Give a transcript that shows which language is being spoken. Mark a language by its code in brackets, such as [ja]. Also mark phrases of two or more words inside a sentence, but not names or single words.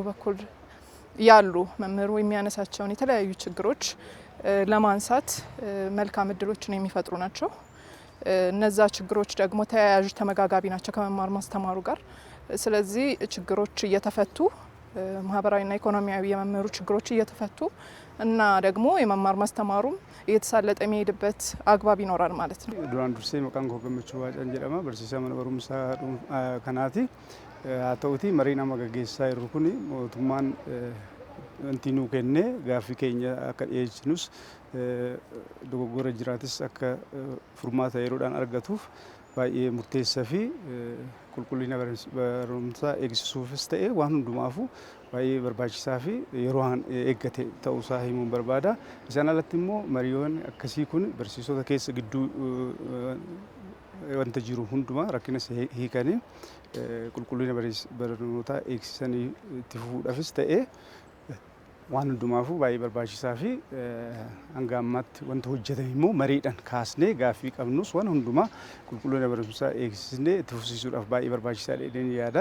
[am] በኩል ያሉ መምህሩ የሚያነሳቸውን የተለያዩ ችግሮች ለማንሳት መልካም እድሎችን የሚፈጥሩ ናቸው። እነዛ ችግሮች ደግሞ ተያያዥ ተመጋጋቢ ናቸው ከመማር ማስተማሩ ጋር። ስለዚህ ችግሮች እየተፈቱ ማህበራዊና ኢኮኖሚያዊ የመምህሩ ችግሮች እየተፈቱ እና ደግሞ የመማር ማስተማሩም እየተሳለጠ የሚሄድበት አግባብ ይኖራል ማለት ነው። [om] ዱራን ዱርሴ መቃን ኮገመቹ ዋጫን ጀለማ በርሲሳ መንበሩምሳ ከናቲ አተውቲ መሪና መገጌሳ ይሩኩኒ ሞቱማን እንቲኑ ከነ ጋፊ ከኛ አከኤችኑስ dogoggora jiraatis akka furmaata yeroodhaan argatuuf baay'ee murteessaa fi qulqullina barumsaa eegsisuufis ta'e waan hundumaafu baay'ee barbaachisaa fi yeroo eeggate ta'uusaa himuun barbaada. Isaan alatti immoo mariiwwan akkasii kun barsiisota keessa gidduu wanta jiru hundumaa rakkinas hiikanii qulqullina barnootaa eegsisanii itti fufuudhaafis ta'e waan hundumaafu baay'ee barbaachisaa fi hanga ammaatti wanta hojjetame immoo mariidhaan kaasnee gaaffii qabnus waan hundumaa qulqullina barumsaa eegsisnee itti fufsiisuudhaaf baay'ee barbaachisaadha jedheen yaada.